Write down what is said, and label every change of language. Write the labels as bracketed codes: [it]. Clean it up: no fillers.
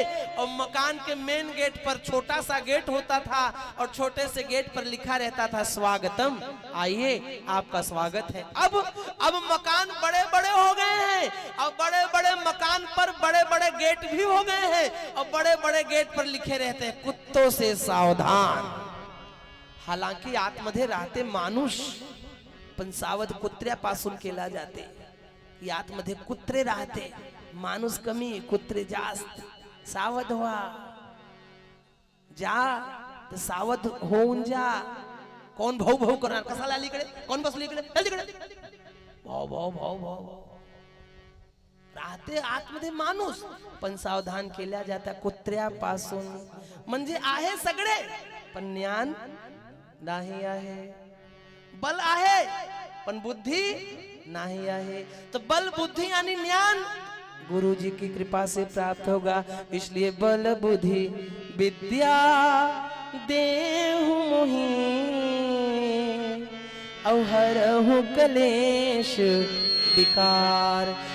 [hi] और मकान के मेन गेट पर छोटा सा गेट होता था और छोटे से गेट पर लिखा रहता था स्वागतम, आइए आपका स्वागत है। अब मकान बड़े बड़े हो गए हैं और बड़े बड़े मकान पर बड़े बड़े गेट भी हो गए हैं और बड़े बड़े गेट पर लिखे रहते हैं कुत्तों से सावधान। [mr] हालांकि आतमध्ये राहते माणूस, पण सावध कुत्र्यापासून केला जाते। की आतमध्ये कुत्रे राहते, माणूस कमी, कुत्रे जास्त। सावध व्हा, जा तर सावध होऊन जा। कोण भाऊ भाऊ करणार, कसाला अलीकडे, कोण बसली इकडे, चल तिकडे, भाऊ भाऊ भाऊ भाऊ राहते आतमध्ये माणूस, पण सावधान केल्या जाता कुत्र्यापासून। म्हणजे आहे सगळे, पण ज्ञान नाही आहे, बल आहे पण बुद्धी नहीं आहे। [hi] तो बल बुद्धि यानी ज्ञान गुरु जी की कृपा से प्राप्त होगा। इसलिए बल बुद्धि विद्या देहु मोहि, अवहरहु क्लेश विकार।